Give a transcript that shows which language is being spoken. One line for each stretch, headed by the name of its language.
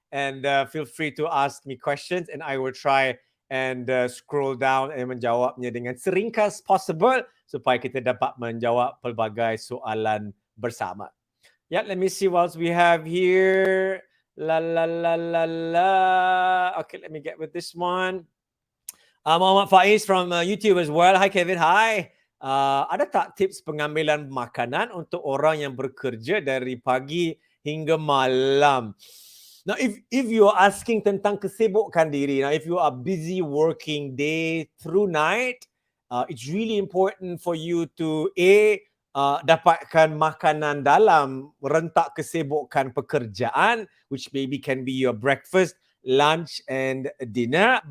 English: And feel free to ask me questions and I will try and scroll down and
Malay: menjawabnya dengan seringkas
English: possible
Malay: supaya kita dapat menjawab pelbagai soalan bersama.
English: Yeah, let me see what else we have here. La la la la la. Okay, let me get with this one. Muhammad Faiz from YouTube as well. Hi Kevin, hi.
Malay: Ada tak tips pengambilan makanan untuk orang yang bekerja dari pagi hingga malam?
English: Now, if you are asking
Malay: tentang kesibukan diri,
English: now if you are busy working day through night, it's really important for you to
Malay: dapatkan makanan dalam rentak kesibukan pekerjaan,
English: which maybe can be your breakfast, lunch and dinner.